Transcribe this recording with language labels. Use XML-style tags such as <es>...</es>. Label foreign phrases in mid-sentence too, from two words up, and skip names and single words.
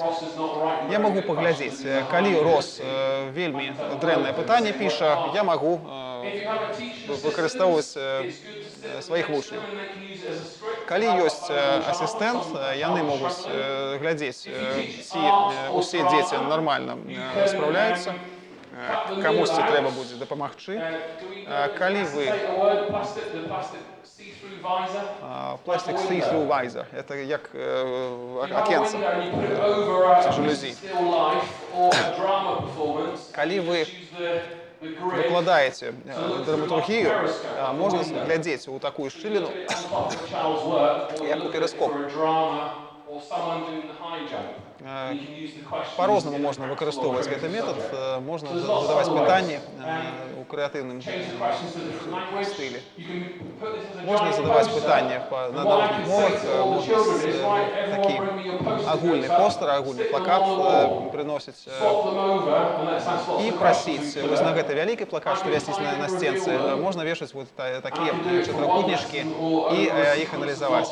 <be>Я магу паглядзець, калі рос вельмі дрэннае пытанне піша, я магу выкарыстоўваць сваіх вучняў. Калі ёсць асістэнт, яны могуць глядзець, ці усе дзеці нармальна спраўляюцца, камусьці трэба будзе дапамагчы. Калі вы...</be> <en>Plastic see-through visor.</en> <be>Это як акенца, жалюзі. Калі вы выкладаеце драматургію, можна глядзець у такую шчыліну, як у перыскоп.</be> <en>or someone doing the high jump,</en> <be>Е,</be> <en>you can use the questions.</en> <be>По-рознаму можна выкарыстоўваць гэты метад. Можна задаваць пытанні у крэатыўным</be> <en>Questions to a different language.</en> <be>стылі.</be> <en>You can put this as a</en> <be>Можна</be> <en>giant</en> <be>задаваць</be> <en>poster.</en> <be>пытанні на розных мовах, можна такі агульны постер, агульны плакат прыносіць і прасіць вось на гэты вялікі плакат, што вясіць на сценцы, можна вешаць вот такія чатырохкутнічкі і іх аналізаваць.</be>